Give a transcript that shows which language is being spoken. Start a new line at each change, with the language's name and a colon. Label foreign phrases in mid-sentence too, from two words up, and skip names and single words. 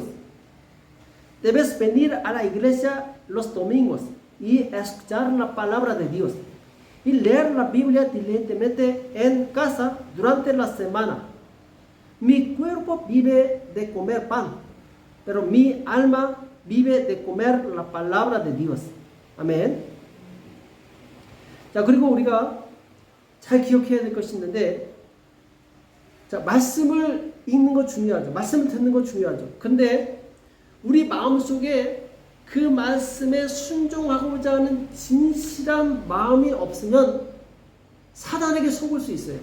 Spanish: Debes venir a la iglesia los domingos y escuchar la palabra de Dios y leer la Biblia diligentemente en casa durante la semana. Mi cuerpo vive de comer pan, pero mi alma vive de comer la palabra de Dios.
Korean: 아멘. 자, 그리고 우리가 잘 기억해야 될 것이 있는데, 자, 말씀을 읽는 거 중요하죠. 말씀을 듣는 거 중요하죠. 근데 우리 마음속에 그 말씀에 순종하고자 하는 진실한 마음이 없으면 사단에게 속을 수 있어요.